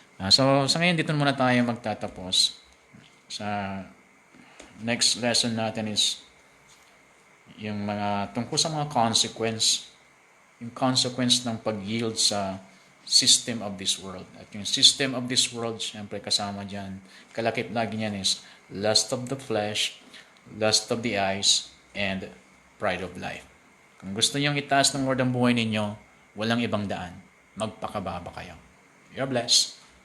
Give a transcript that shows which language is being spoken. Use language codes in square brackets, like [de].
[tl] So, sa ngayon, dito muna tayo magtatapos. Sa next lesson natin is yung mga tungkol sa mga consequence, yung consequence ng pag-yield sa [en] system of this world. [tl] At yung [en] system of this world, [tl] syempre kasama dyan, kalakip lagi niyan [en] is lust of the flesh, lust of the eyes, and pride of life. [tl] Kung gusto niyong itaas ng Lord ang buhay ninyo, walang ibang daan. Magpakababa kayo. [en] You're blessed.